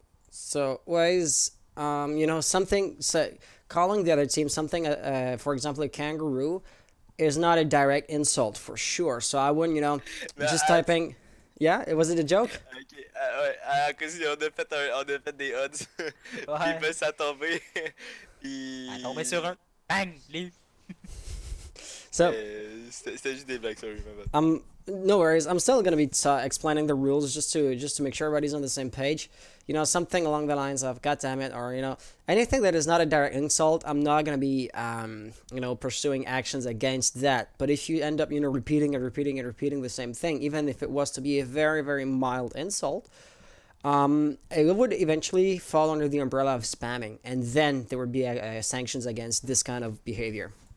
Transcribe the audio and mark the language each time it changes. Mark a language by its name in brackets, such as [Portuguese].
[English] So, ways, you know, something, so calling the other team something, for example, a kangaroo, is not a direct insult for sure. So I wouldn't, you know, just typing. Yeah, was it a joke? [French] Ok, ouais, à cause on a fait des odds. Puis ça a tombé. Puis. Ah, tombé sur un. [English] Bang! Leave. So [French] C'était juste des blagues, [English] sorry, my bad. no worries. I'm still gonna be explaining the rules just to make sure everybody's on the same page. You know, something along the lines of "God damn it," or you know, anything that is not a direct insult. I'm not gonna be you know, pursuing actions against that. But if you end up, you know, repeating the same thing, even if it was to be a very, very mild insult, it would eventually fall under the umbrella of spamming, and then there would be sanctions against this kind of behavior.